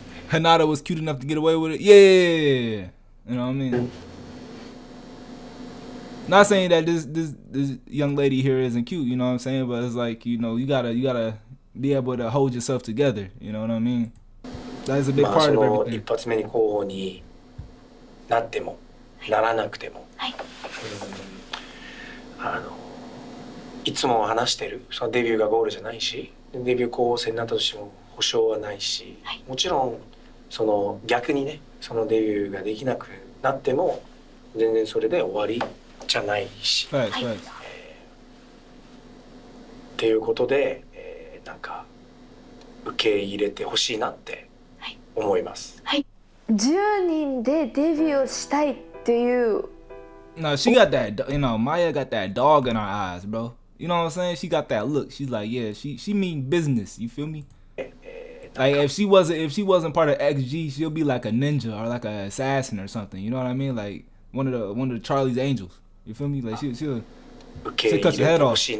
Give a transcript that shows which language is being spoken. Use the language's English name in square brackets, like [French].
[English] Hinata was cute enough to get away with it. Yeah, you know what I mean. Not saying that this young lady here isn't cute, you know what I'm saying, but it's like, you know, you gotta be able to hold yourself together, you know what I mean? That's a big part of everything. [Japanese] 一発目に候補になってもならなくても、いつも話してる、そのデビューがゴールじゃないし、デビュー候補生になったとしても保証はないし、もちろんその逆にね、そのデビューができなくなっても全然それで終わりじゃないし、っていうことで、なんか受け入れてほしいなって思います。 10人でデビューしたいっていう。 [English] No, she got that, you know, Maya got that dog in her eyes, bro. You know what I'm saying? She got that look. She's like, yeah, she mean business. You feel me? Like if she wasn't part of XG, she'll be like a ninja or like an assassin or something. You know what I mean? Like one of the Charlie's Angels. You feel me? Like she'll cut your head off.